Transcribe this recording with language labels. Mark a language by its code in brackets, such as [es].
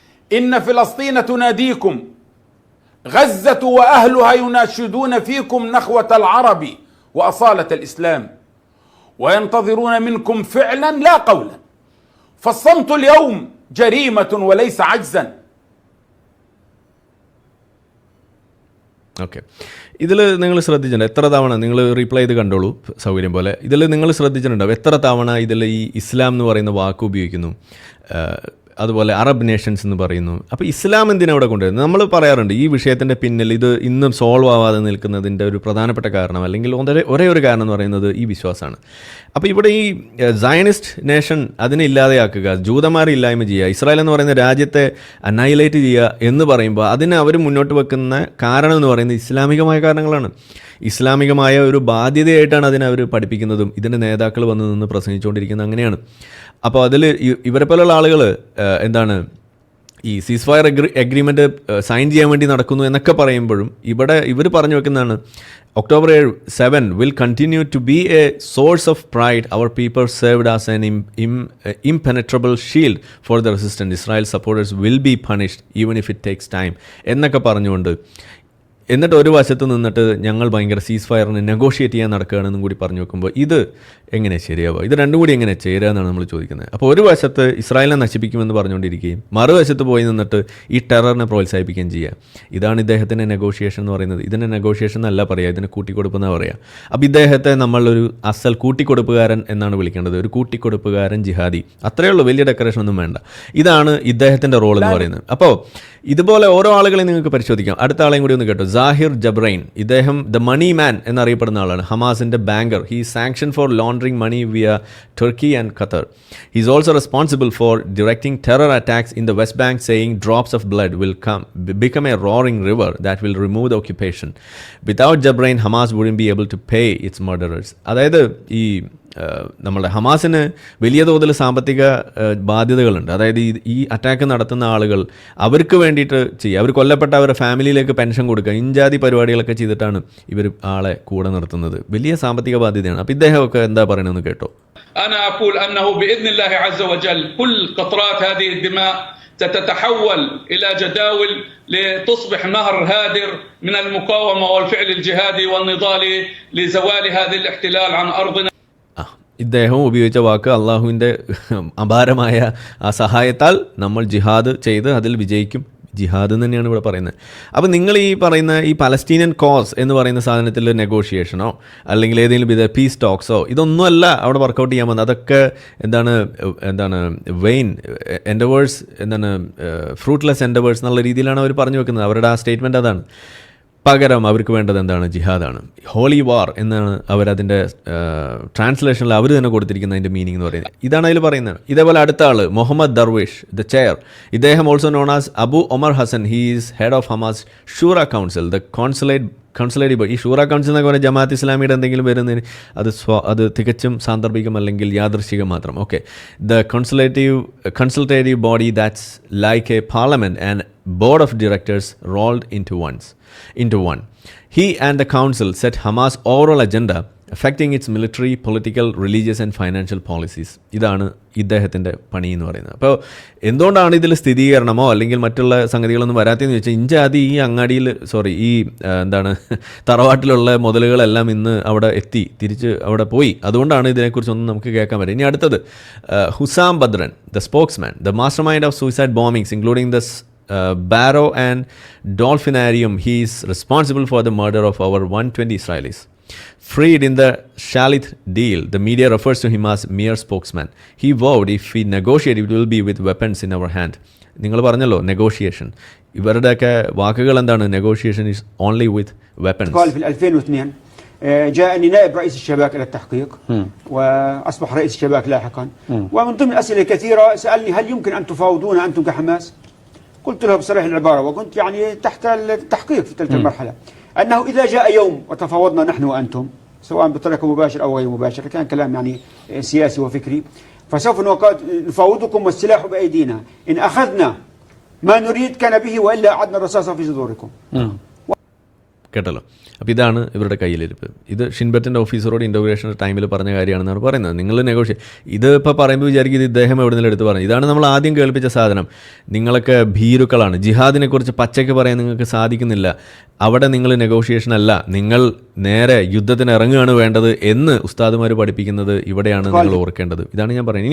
[ar] إن فلسطين تناديكم، غزة وأهلها يناشدون فيكم نخوة العرب وأصالة الإسلام، وينتظرون منكم فعلا لا قولا. فالصمت اليوم جريمة وليس عجزا. [ml] Okay, ഇതിൽ നിങ്ങൾ ശ്രദ്ധിച്ചിട്ടുണ്ട് എത്ര തവണ നിങ്ങൾ റീപ്ലൈ ചെയ്ത് കണ്ടോളൂ സൗകര്യം പോലെ. ഇതിൽ നിങ്ങൾ ശ്രദ്ധിച്ചിട്ടുണ്ടാവും എത്ര തവണ ഇതിൽ ഈ ഇസ്ലാം എന്ന് പറയുന്ന വാക്ക് ഉപയോഗിക്കുന്നു. അതുപോലെ അറബ് നേഷൻസ് എന്ന് പറയുന്നു. അപ്പോൾ ഇസ്ലാം എന്തിനാ അവിടെ കൊണ്ടുവരുന്നത്? നമ്മൾ പറയാറുണ്ട് ഈ വിഷയത്തിൻ്റെ പിന്നിൽ ഇത് ഇന്നും സോൾവ് ആവാതെ നിൽക്കുന്നതിൻ്റെ ഒരു പ്രധാനപ്പെട്ട കാരണം, അല്ലെങ്കിൽ ഒരേ ഒരു കാരണം എന്ന് പറയുന്നത് ഈ വിശ്വാസമാണ്. അപ്പോൾ ഇവിടെ ഈ സയനിസ്റ്റ് നേഷൻ അതിനെ ഇല്ലാതെയാക്കുക, ജൂതന്മാരെ ഇല്ലായ്മ ചെയ്യുക, ഇസ്രായേൽ എന്ന് പറയുന്ന രാജ്യത്തെ അനൈലേറ്റ് ചെയ്യുക എന്ന് പറയുമ്പോൾ അതിന് അവർ മുന്നോട്ട് വെക്കുന്ന കാരണം എന്ന് പറയുന്നത് ഇസ്ലാമികമായ കാരണങ്ങളാണ്. ഇസ്ലാമികമായ ഒരു ബാധ്യതയായിട്ടാണ് അതിനെ അവർ പഠിപ്പിക്കുന്നതും ഇതിൻ്റെ നേതാക്കൾ വന്ന് നിന്ന് പ്രസംഗിച്ചുകൊണ്ടിരിക്കുന്നത് അങ്ങനെയാണ്. അപ്പോൾ അതിൽ ഇവരെ പോലുള്ള ആളുകൾ എന്താണ് ഈ സീസ് ഫയർ എഗ്രിമെൻറ്റ് സൈൻ ചെയ്യാൻ വേണ്ടി നടക്കുന്നു എന്നൊക്കെ പറയുമ്പോഴും ഇവർ പറഞ്ഞു വെക്കുന്നതാണ് [en] October 7 will continue to be a source of pride. Our people served as an impenetrable shield for the resistant. Israel supporters will be punished even if it takes time. [ml] എന്നൊക്കെ പറഞ്ഞുകൊണ്ട് എന്നിട്ട് ഒരു വശത്ത് നിന്നിട്ട് ഞങ്ങൾ ഭയങ്കര സീസ് ഫയറിന് നെഗോഷിയേറ്റ് ചെയ്യാൻ നടക്കുകയാണെന്നും കൂടി പറഞ്ഞു വെക്കുമ്പോൾ ഇത് എങ്ങനെ ശരിയാവുക? ഇത് രണ്ടും കൂടി എങ്ങനെ ചേരുക എന്നാണ് നമ്മൾ ചോദിക്കുന്നത്. അപ്പോൾ ഒരു വശത്ത് ഇസ്രായേലിനെ നശിപ്പിക്കുമെന്ന് പറഞ്ഞുകൊണ്ടിരിക്കുകയും മറുവശത്ത് പോയി നിന്നിട്ട് ഈ ടെററിനെ പ്രോത്സാഹിപ്പിക്കുകയും ചെയ്യുക. ഇതാണ് ഇദ്ദേഹത്തിൻ്റെ നെഗോഷിയേഷൻ എന്ന് പറയുന്നത്. ഇതിൻ്റെ നെഗോഷിയേഷൻ എന്നല്ല പറയുക, ഇതിനെ കൂട്ടിക്കൊടുപ്പെന്നാണ് പറയുക. അപ്പോൾ ഇദ്ദേഹത്തെ നമ്മളൊരു അസൽ കൂട്ടിക്കൊടുപ്പുകാരൻ എന്നാണ് വിളിക്കേണ്ടത്. ഒരു കൂട്ടിക്കൊടുപ്പുകാരൻ ജിഹാദി, അത്രയേ ഉള്ളൂ, വലിയ ഡെക്കറേഷൻ ഒന്നും വേണ്ട. ഇതാണ് ഇദ്ദേഹത്തിൻ്റെ റോൾ എന്ന് പറയുന്നത്. അപ്പോൾ ഇതുപോലെ ഓരോ ആളുകളെയും നിങ്ങൾക്ക് പരിശോധിക്കാം. അടുത്ത ആളെയും കൂടി ഒന്ന് കേട്ടോ, സാഹിർ ജബ്രൈൻ. [en] ഇദ്ദേഹം the money man [ml] എന്നറിയപ്പെടുന്ന ആളാണ്, ഹമാസിൻ്റെ banker. [en] He sanction for laundering money via Turkey and Qatar. He is also responsible for directing terror attacks in the West Bank, saying drops of blood will become a roaring river that will remove the occupation. Without Jabrain, Hamas wouldn't be able to pay its murderers. [ml] അതായത് ഈ നമ്മുടെ ഹമാസിന് വലിയ തോതിൽ സാമ്പത്തിക ബാധ്യതകളുണ്ട്. അതായത് ഈ attack നടത്തുന്ന ആളുകൾ അവർക്ക് വേണ്ടിയിട്ട് ചെയ്യുക, അവർ കൊല്ലപ്പെട്ട അവരുടെ ഫാമിലിയിലേക്ക് പെൻഷൻ കൊടുക്കുക, ഇൻജാതി പരിപാടികളൊക്കെ ചെയ്തിട്ടാണ് ഇവർ ആളെ കൂടെ നിർത്തുന്നത്. വലിയ സാമ്പത്തിക ബാധ്യതയാണ്. അപ്പോൾ ഇദ്ദേഹമൊക്കെ എന്താ പറയണമെന്ന് കേട്ടോ. [ar] أنا أقول أنه بإذن الله عز وجل كل قطرات هذه الدماء ستتحول إلى جداول لتصبح نهر هادر من المقاومة والفعل الجهادي والنضالي لزوال هذا الاحتلال عن أرضنا. [ml] ഇദ്ദേഹം ഉപയോഗിച്ച വാക്ക് അള്ളാഹുവിൻ്റെ അപാരമായ ആ സഹായത്താൽ നമ്മൾ ജിഹാദ് ചെയ്ത് അതിൽ വിജയിക്കും. ജിഹാദ് തന്നെയാണ് ഇവിടെ പറയുന്നത്. അപ്പോൾ നിങ്ങൾ ഈ പറയുന്ന ഈ പലസ്തീനിയൻ കോസ് എന്ന് പറയുന്ന സാധനത്തിൽ നെഗോഷിയേഷനോ അല്ലെങ്കിൽ ഏതെങ്കിലും വിധ പീസ് ടോക്സോ ഇതൊന്നുമല്ല അവിടെ വർക്കൗട്ട് ചെയ്യാൻ വന്നത്. അതൊക്കെ എന്താണ് [en] vain endeavours, fruitless endeavours [ml] എന്നുള്ള രീതിയിലാണ് അവർ പറഞ്ഞു വെക്കുന്നത്. അവരുടെ ആ സ്റ്റേറ്റ്മെൻറ്റ് അതാണ്. പകരം അവർക്ക് വേണ്ടത് എന്താണ്? ജിഹാദാണ്. ഹോളി വാർ എന്നാണ് അവരതിൻ്റെ ട്രാൻസ്ലേഷനിൽ അവർ തന്നെ കൊടുത്തിരിക്കുന്ന അതിൻ്റെ മീനിങ് എന്ന് പറയുന്നത്. ഇതാണ് അതിൽ പറയുന്നത്. ഇതേപോലെ അടുത്ത ആൾ മുഹമ്മദ് ദർവേഷ്, ദ ചെയർ. ഇദ്ദേഹം [en] also known as [ml] Abu Omar Hasan. [en] He is head of Hamas Shura council, the consulate body. [ml] ഈ ഷൂറ കൗൺസിൽ എന്നൊക്കെ പറഞ്ഞാൽ ജമാഅത്ത് ഇസ്ലാമിയുടെ എന്തെങ്കിലും വരുന്നതിന് അത് തികച്ചും സാന്ദർഭികം അല്ലെങ്കിൽ യാദൃശ്ചികം മാത്രം. [en] Okay, the consultative body that's like a parliament and board of directors rolled into one. He and the council set Hamas' overall agenda affecting its military, political, religious and financial policies. [ml] ഇതാണ് ഇദ്ദേഹത്തിൻ്റെ പണി എന്ന് പറയുന്നത്. അപ്പോൾ എന്തുകൊണ്ടാണ് ഇതിൽ സ്ഥിരീകരണമോ അല്ലെങ്കിൽ മറ്റുള്ള സംഗതികളൊന്നും വരാത്തതെന്ന് ചോദിച്ചാൽ ഇഞ്ചാതി ഈ അങ്ങാടിയിൽ ഈ തറവാട്ടിലുള്ള മുതലുകളെല്ലാം ഇന്ന് അവിടെ തിരിച്ച് അവിടെ പോയി. അതുകൊണ്ടാണ് ഇതിനെക്കുറിച്ചൊന്നും നമുക്ക് കേൾക്കാൻ പറ്റും. ഇനി അടുത്തത് Hossam Badran, [en] The spokesman, the mastermind of suicide bombings including the Barrow and Dolphinarium. He is responsible for the murder of over 120 Israelis. Freed in the Shalit deal, the media refers to him as mere spokesman. He vowed if we negotiate, it will be with weapons in our hand. [ml] നിങ്ങൾ പറഞ്ഞല്ലോ negotiation. ഇവരുടെയൊക്കെ വാക്കുകൾ എന്താണ്? Negotiation [en] is only with weapons. [ar] قال في 2002 جاءني نائب رئيس الشباك إلى التحقيق وأصبح رئيس الشباك لاحقا، ومن ضمن أسئلة كثيرة سألني هل يمكن أن تفاوضون أنتم كحماس؟ قلت له بصريح العبارة وكنت يعني تحت التحقيق في تلك المرحلة أنه إذا جاء يوم وتفاوضنا نحن وأنتم سواء بطريقة مباشرة أو غير مباشرة، كان كلام يعني سياسي وفكري، فسوف نفاوضكم والسلاح بأيدينا، إن أخذنا ما نريد كان به وإلا أعدنا الرصاص في صدوركم. [ml] കേട്ടല്ലോ. അപ്പോൾ ഇതാണ് ഇവരുടെ കയ്യിലിരിപ്പ്. ഇത് ഷിൻബെറ്റിൻ്റെ ഓഫീസറോട് ഇൻ്റോഗ്രേഷൻ്റെ ടൈമിൽ പറഞ്ഞ കാര്യമാണെന്നാണ് പറയുന്നത്. നിങ്ങൾ ഇത് ഇപ്പോൾ പറയുമ്പോൾ വിചാരിക്കും ഇത് ഇദ്ദേഹം എവിടെ നിന്നും എടുത്ത് പറഞ്ഞു. ഇതാണ് നമ്മൾ ആദ്യം കേൾപ്പിച്ച സാധനം. നിങ്ങളൊക്കെ ഭീരുക്കളാണ്, ജിഹാദിനെക്കുറിച്ച് പച്ചയ്ക്ക് പറയാൻ നിങ്ങൾക്ക് സാധിക്കുന്നില്ല, അവിടെ നിങ്ങൾ നെഗോഷിയേഷൻ അല്ല, നിങ്ങൾ നേരെ യുദ്ധത്തിന് ഇറങ്ങുകയാണ് വേണ്ടത് എന്ന് ഉസ്താദുമാർ പഠിപ്പിക്കുന്നത് ഇവിടെയാണ് നിങ്ങൾ ഓർക്കേണ്ടത്. ഇതാണ് ഞാൻ പറയുന്നത്.